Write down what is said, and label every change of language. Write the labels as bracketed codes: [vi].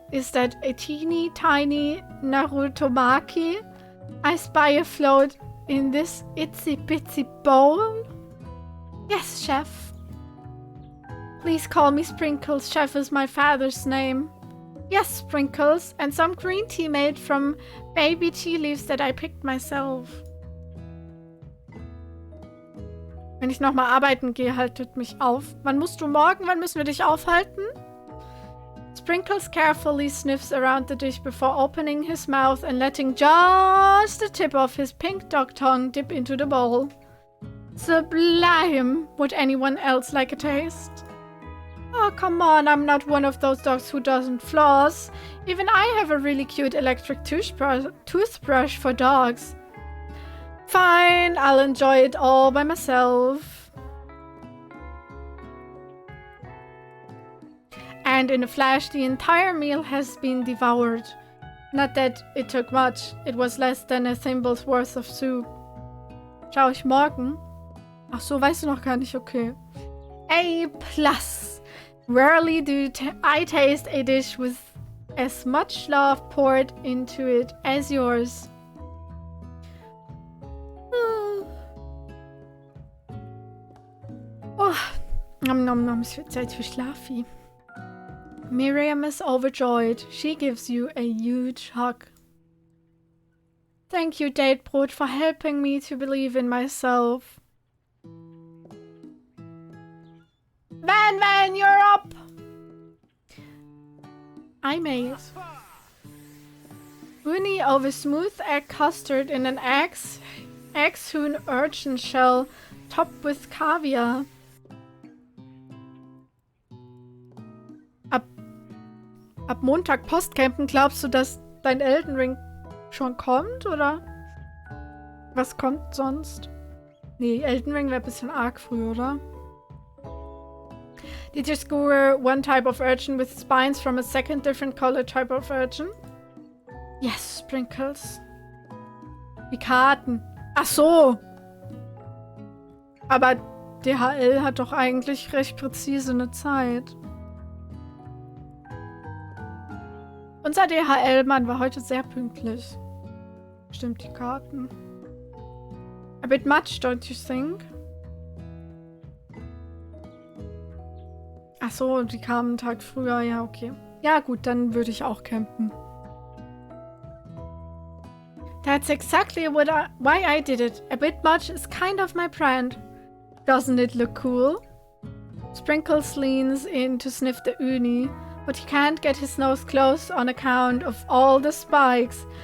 [en] Is that a teeny tiny Narutomaki I spy afloat in this itsy bitsy bowl? Yes, chef. Please call me Sprinkles. Chef is my father's name. Yes, Sprinkles. And some green tea made from baby tea leaves that I picked myself. [de] Wenn ich nochmal arbeiten gehe, haltet mich auf. Wann musst du morgen? Wann müssen wir dich aufhalten? [en] Sprinkles carefully sniffs around the dish before opening his mouth and letting just the tip of his pink dog tongue dip into the bowl. Sublime! Would anyone else like a taste? Oh, come on, I'm not one of those dogs who doesn't floss. Even I have a really cute electric toothbrush for dogs. Fine, I'll enjoy it all by myself. And in a flash, the entire meal has been devoured. Not that it took much. It was less than a thimble's worth of soup. [de] Schau ich morgen? Ach so, weißt du noch gar nicht, okay. [en] A+. Rarely do I taste a dish with as much love poured into it as yours. [de] Oh, nom nom nom, es wird Zeit für Schlafi. [en] Miriam is overjoyed. She gives you a huge hug. Thank you, Datebrot, for helping me to believe in myself. Van, you're up! I made uni over smooth egg custard in an egg-soon urchin shell topped with caviar. [de] Ab Montag Postcampen, glaubst du, dass dein Elden Ring schon kommt, oder? Was kommt sonst? Nee, Elden Ring wäre ein bisschen arg früh, oder? [en] Did you skewer one type of urchin with spines from a second different color type of urchin? Yes, [de] Sprinkles. Die Karten. Ach so. Aber DHL hat doch eigentlich recht präzise eine Zeit. Unser DHL-Mann war heute sehr pünktlich. Stimmt, die Karten. [en] A bit much, don't you think? [de] Ach so, die kamen einen Tag früher. Ja, okay. Ja gut, dann würde ich auch campen. [en] That's exactly why I did it. A bit much is kind of my brand. Doesn't it look cool? Sprinkles leans in to sniff the uni, but he can't get his nose close on account of all the spikes.